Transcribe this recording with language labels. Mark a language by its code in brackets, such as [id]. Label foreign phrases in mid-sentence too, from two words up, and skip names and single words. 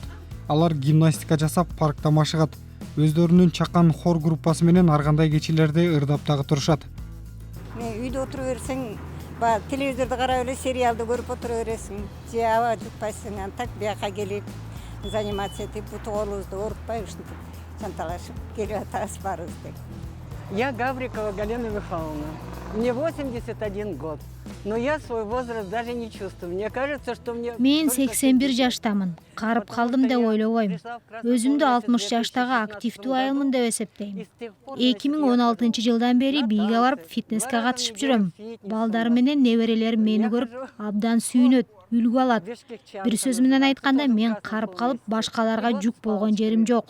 [ky] Алар гимнастика жасап, паркта машыгат. Өздөрүнүн чакан хор группасы менен ар кандай кечилерди ырдап дагы турушат. Мен үйдө отуруп берсең, телевизорду карап эле сериалды көрүп отура бересиң. Же аба жукпайсың, так бияка келип, заниматься этип, буту колубузду оорутпай ушинтип жанталашып келип атабыз баарыбыз. [ru] Я Гаврикова Галина Михайловна. Мне 81 год. Но я свой возраст даже не чувствую. Мне кажется, что мне... [ky] Мен 81 жаштамын. Карып калдым деп ойлобойм. Өзүмдү 60 жаштагы активдүү айылмын деп эсептейм. 2016 жылдан бери бийге барып фитнеске катышып жүрөм. Балдар менен неберелерим мени көрүп абдан сүйүнөт, үлгү алат. Бир сөз менен айтканда мен карып калып башкаларга жүк болгон жерим жок.